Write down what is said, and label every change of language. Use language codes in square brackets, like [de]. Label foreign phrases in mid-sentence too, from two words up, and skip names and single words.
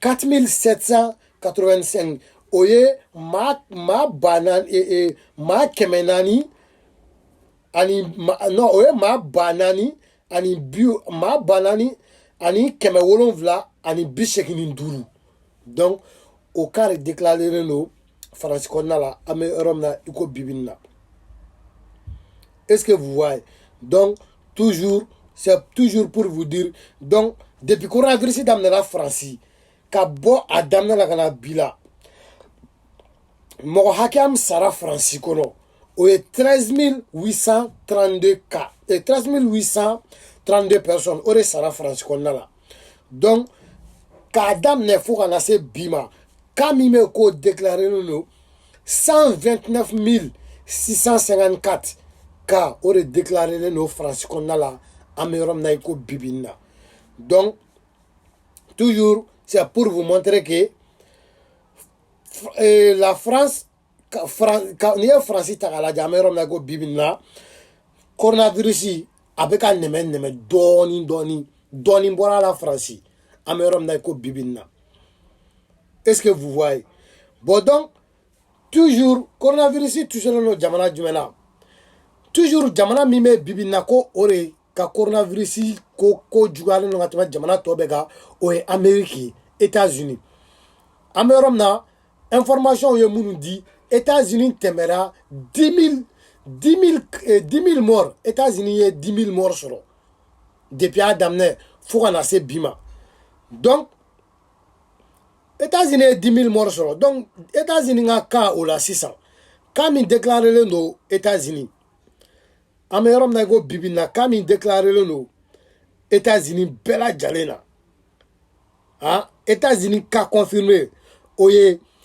[bm] 4785 o ye maa 400 ani non o ye maa 400 ani 475 donc o cas de déclaré don faransi kɔnɔna la an bɛ yɔrɔ min na i ko bi bi in na [fr] est-ce que vous voyez donc toujours c'est toujours pour vous dire [bm] donc depuis coronavirus daminɛna faransi ka bɔ a daminɛ la ka na bi la mɔgɔ hakɛya min sara faransi kɔnɔ o ye 13832 cas 13832 personnes o de sara faransi kɔnɔna la donc k'a daminɛ fo ka na se bi ma cas min bɛ k'o déclaré don 129654 cas o de déclaré don faransi kɔnɔna la an bɛ yɔrɔ min na i ko bi bi in na [fr] donc toujours c'est pour vous montrer que [bm] la France n'i ye faransi ta k'a lajɛ an bɛ yɔrɔ min na i ko bi bi in na coronavirus a bɛ ka nɛmɛ dɔɔni bɔra la faransi an bɛ yɔrɔ min na i ko bi bi in na [fr] est-ce que vous voyez bon donc toujours [bm] coronavirus touchelen don jamana jumɛn na toujours jamana min bɛ bi bi in na ko o de ka coronavirus ko juguyalen don ka tɛmɛ jamana tɔ bɛɛ kan o ye Amérique États-Unis an bɛ yɔrɔ min na information ye minnu di États-Unis tɛmɛra 10 000 morts États-Unis ye 10 000 morts sɔrɔ depuis a daminɛ fo ka na se bi ma donc États-Unis ye 10 000 morts sɔrɔ donc États-Unis ka cas o la sisan cas min déclaré don États-Unis an bɛ yɔrɔ min na i ko bi bi in na cas min déclaré don États-Unis bɛɛ lajɛlen na États-Unis [fr] cas confirmé [bm] o ye